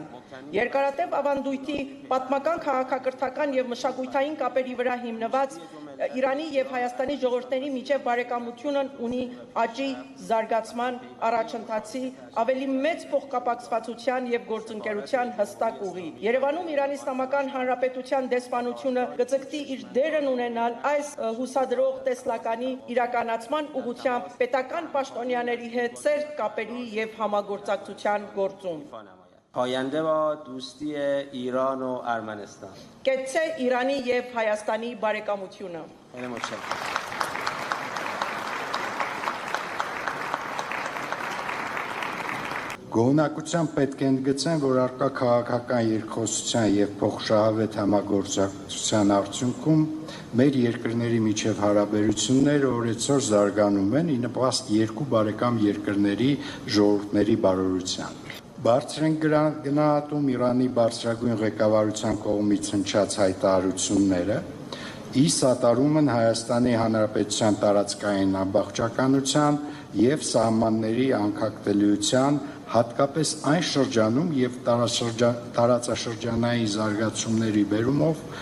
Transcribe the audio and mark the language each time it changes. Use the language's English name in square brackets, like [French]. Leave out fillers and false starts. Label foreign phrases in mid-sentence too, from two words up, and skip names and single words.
[Armenian] Երկարատև ավանդույթի, պատմական, քաղաքակրթական եւ մշակութային կապերի վրա հիմնված Իրանի եւ Հայաստանի ժողովուրդների միջև բարեկամությունն ունի աճի, զարգացման, առաջընթացի, ավելի մեծ փոխկապակցվածության եւ գործընկերության հստակ ուղի։ Երևանում Իրանի Իսլամական Հանրապետության դեսպանությունը կձգտի իր դերն ունենալ այս հուսադրող տեսլականի իրականացման ուղղությամբ պետական պաշտոնյաների հետ սերտ կապերի եւ համագործակցության գործում։ [Persian] پاینده با دوستی ایران و ارمنستان. [Armenian] Կեցցե Իրանի եւ Հայաստանի բարեկամությունը։ [Persian] خیلی متشکرم. [Armenian] Գոհնակությամբ պետք է ընդգծեմ, որ առկա քաղաքական երկխոսության եւ փոխշահավետ համագործակցության արդյունքում մեր երկրների միջև հարաբերությունները օրեցօր զարգանում են ի նպաստ երկու բարեկամ երկրների ժողովուրդների բարօրության։ Բարձր են գնահատում Իրանի բարձրագույն ղեկավարության կողմից հնչած հայտարարությունները, ի սատարում են Հայաստանի Հանրապետության տարածքային ամբողջականության եւ սահմանների անկախտելիության, հատկապես այն շրջանում եւ տարածաշրջանային զարգացումների բերումով